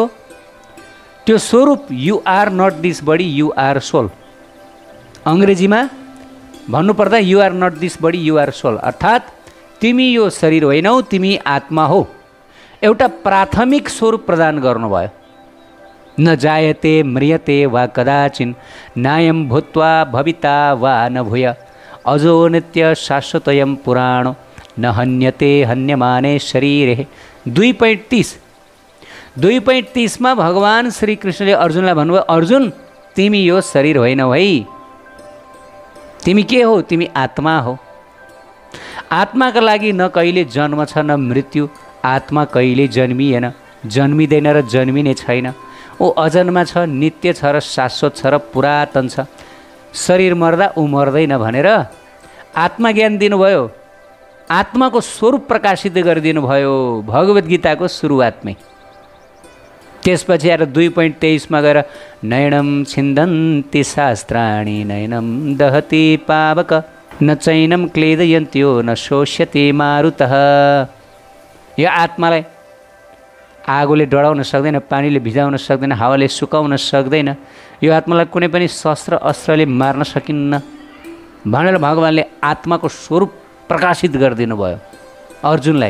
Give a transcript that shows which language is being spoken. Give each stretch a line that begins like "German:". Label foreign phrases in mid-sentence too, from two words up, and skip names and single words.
Nepali: त्यो स्वरूप
English: you are not this body you are soul.
Nepali: अङ्ग्रेजीमा भन्नुपर्दा
English: you are not this body you are soul,
Nepali: अर्थात् तिमी यो शरीर होइनौ, तिमी आत्मा हो। एउटा प्राथमिक स्वरूप प्रदान गर्नुभयो।
Sanskrit: न जायते म्रियते वा कदाचिन् नायं भूत्वा भविता वा न भूय अजो नित्य शाश्वतयं पुराणो न हन्यते हन्यमाने शरीरे।
Nepali: 2.30 मा भगवान श्रीकृष्णले अर्जुनलाई भन्नुभयो, अर्जुन तिमी यो शरीर होइनौ है, तिमी के हो? तिमी आत्मा हो। आत्माका लागि न कहिले जन्म छ न मृत्यु। आत्मा कहिले जन्मिएन, जन्मिँदैन र जन्मिने छैन। ऊ अजन्मा छ, नित्य छ र शाश्वत छ र पुरातन छ। शरीर मर्दा ऊ मर्दैन भनेर आत्मा ज्ञान दिनुभयो। आत्माको स्वरूप प्रकाशित गरिदिनु भयो भगवत गीताको सुरुवातमै। त्यसपछि आएर 2.23 मा गएर
Sanskrit: नयनम छिन्दन्ति शास्त्राणि नयनम दहति पावक न चैनम क्लेदयन्त्यो न शोष्यति मारुतः।
Nepali: यो आत्मालाई आगोले डढाउन सक्दैन, पानीले भिजाउन सक्दैन, हावाले सुकाउन सक्दैन। यो आत्मालाई कुनै पनि शस्त्र अस्त्रले मार्न सकिन्न भनेर भगवानले आत्माको स्वरूप प्रकाशित गरिदिनु भयो अर्जुनलाई।